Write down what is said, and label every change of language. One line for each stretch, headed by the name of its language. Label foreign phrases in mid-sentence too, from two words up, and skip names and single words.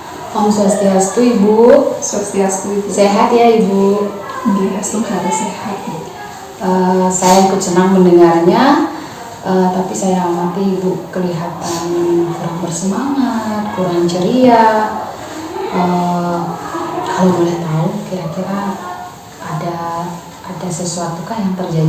Indonesian: Om Swastiastu Ibu. Swastiastu Ibu. Sehat ya Ibu? Nggih, astungkara sehat. Saya ikut senang mendengarnya, tapi saya amati Ibu kelihatan kurang bersemangat, kurang ceria. Kalau boleh tahu, kira-kira ada sesuatukah yang terjadi?